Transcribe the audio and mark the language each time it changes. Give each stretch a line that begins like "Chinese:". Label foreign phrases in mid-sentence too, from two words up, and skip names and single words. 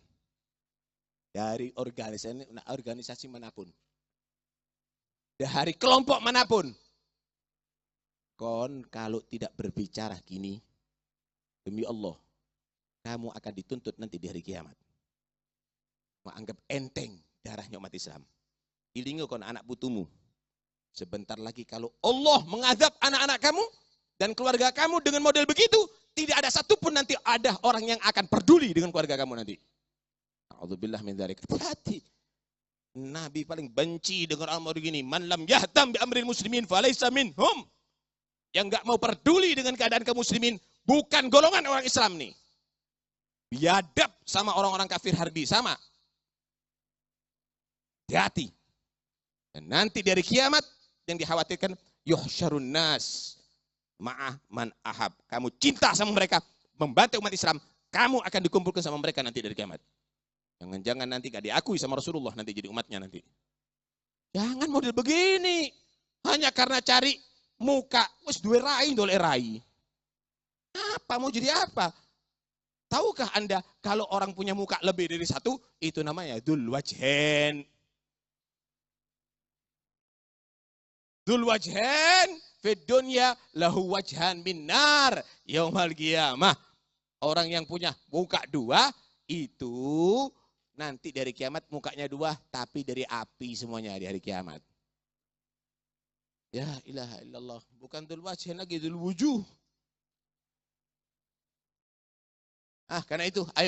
Indonesian: Dari organisasi manapun. Dari kelompok manapun. Kalau tidak berbicara gini, demi Allah, kamu akan dituntut nanti di hari kiamat. Menganggap enteng darahnya umat Islam.
Javanese: Ilingo kon anak putumu.
Indonesian: Sebentar lagi kalau Allah mengadab anak-anak kamu dan keluarga kamu dengan model begitu, tidak ada satupun nanti ada orang yang akan peduli dengan keluarga kamu nanti.
Arabic: أعوذ بالله من ذلك.
Indonesian: Hati. Nabi paling benci dengan orang begini.
Arabic: من لم يهتم بأمر المسلمين فليس منهم.
Indonesian: Yang enggak mau peduli dengan keadaan kaum muslimin bukan golongan orang Islam nih. Biadab sama orang-orang kafir harbi sama. Hati-hati. Dan nanti dari kiamat yang dikhawatirkan
Arabic: يحشرون الناس مع من أحب.
Indonesian: Kamu cinta sama mereka, membantu umat Islam, kamu akan dikumpulkan sama mereka nanti dari kiamat. Jangan-jangan nanti gak diakui sama Rasulullah nanti jadi umatnya nanti. Jangan model begini. Hanya karena cari muka,
Javanese: wis duwe rai ndolek rai.
Indonesian: Apa mau jadi apa? Tahukah Anda kalau orang punya muka lebih dari satu, itu namanya
Arabic: ذو الوجهين. ذو الوجهين في الدنيا له وجهان من نار يوم القيامة.
Indonesian: Orang yang punya muka dua itu nanti dari kiamat mukanya dua tapi dari api semuanya di hari kiamat.
Arabic: يا إله إلا الله,
Indonesian: bukan
Arabic: ذو الوجهين
Indonesian: lagi,
Arabic: ذو الوجوه.
Indonesian: Karena itu ayo.